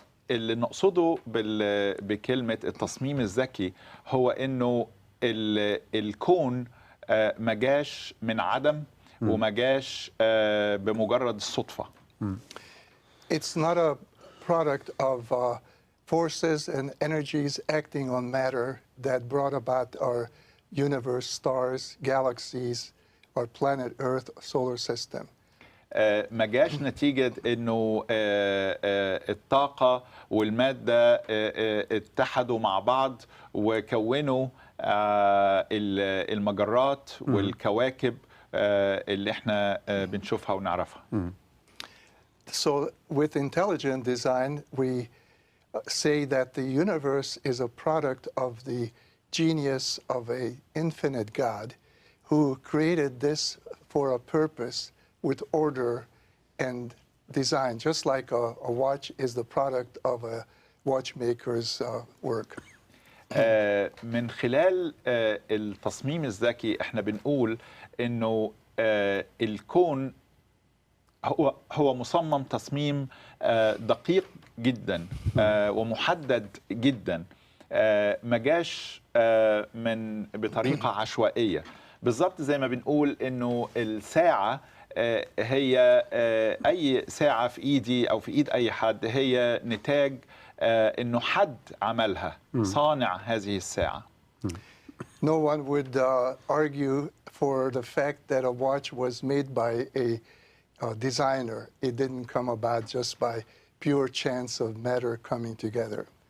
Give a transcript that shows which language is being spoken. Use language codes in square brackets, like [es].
[ar] اللي نقصده بكلمة التصميم الذكي هو إنه الكون ما جاش من عدم وما جاش بمجرد الصدفة. [en] It's not a product of forces and energies acting on matter that brought about our universe, stars, galaxies, our planet Earth, solar system. [ar] ما جاش نتيجة إنه الطاقة والمادة اتحدوا مع بعض وكونوا المجرات والكواكب اللي احنا بنشوفها ونعرفها. [en] So with intelligent design, we say that the universe is a product of the genius of an infinite God who created this for a purpose with order and design, just like a watch is the product of a watchmaker's work. [ar] من خلال التصميم الذكي احنا بنقول انه الكون هو مصمم تصميم دقيق جدا ومحدد جدا، ما جاش بطريقة عشوائية. بالظبط زي ما بنقول انه الساعة هي اي ساعة في ايدي او في ايد اي حد هي نتاج انه حد عملها، صانع هذه الساعة. [en] No one would argue for the fact that a watch was made by a designer. It didn't come about just by pure chance of matter coming together.